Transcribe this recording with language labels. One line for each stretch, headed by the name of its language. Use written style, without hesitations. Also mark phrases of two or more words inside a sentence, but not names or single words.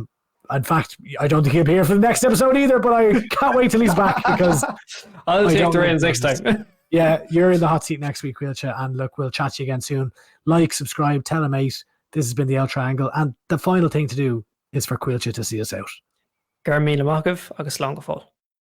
English: In fact, I don't think he'll be here for the next episode either, but I can't wait till he's back because I'll take the reins next time. Yeah, you're in the hot seat next week, Caoilte, and look, we'll chat to you again soon. Like, subscribe, tell a mate. This has been the El Triangle, and the final thing to do is for Caoilte to see us out.
Irish: Gar míle maith agaibh agus slán go fóill.